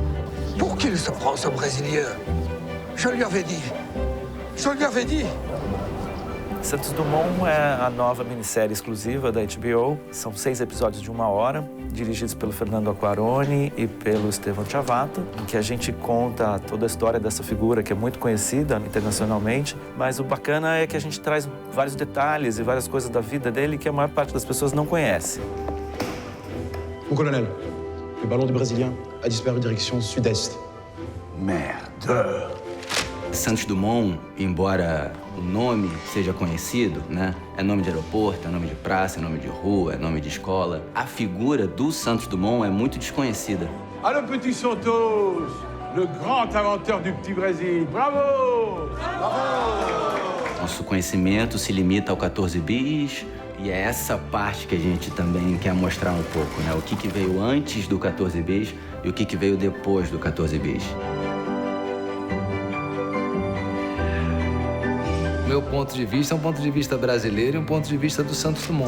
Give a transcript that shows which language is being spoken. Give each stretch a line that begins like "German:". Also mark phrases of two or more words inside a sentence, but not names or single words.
French: Pour qu'il se prend, ce Brésilien? Je lui avais dit. Je lui avais dit.
Portuguese: Santos Dumont é a nova minissérie exclusiva da HBO. São 6 episódios de 1 hora, dirigidos pelo Fernando Aquarone e pelo Estevão Chavato, em que a gente conta toda a história dessa figura que é muito conhecida internacionalmente, mas o bacana é que a gente traz vários detalhes e várias coisas da vida dele que a maior parte das pessoas não conhece.
French: Mon colonel, le ballon du Brésilien a disparu direction sud-est. Merde.
Portuguese: Santos Dumont, embora o nome seja conhecido, né? É nome de aeroporto, é nome de praça, é nome de rua, é nome de escola. A figura do Santos Dumont é muito desconhecida.
French: Allô, petit Santos, le grand inventeur du petit Brésil. Bravo! Bravo!
Portuguese: Nosso conhecimento se limita ao 14 bis, e é essa parte que a gente também quer mostrar um pouco, né? O que veio antes do 14 bis e o que veio depois do 14 bis. Meu ponto de vista é um ponto de vista brasileiro e um ponto de vista do Santos Dumont.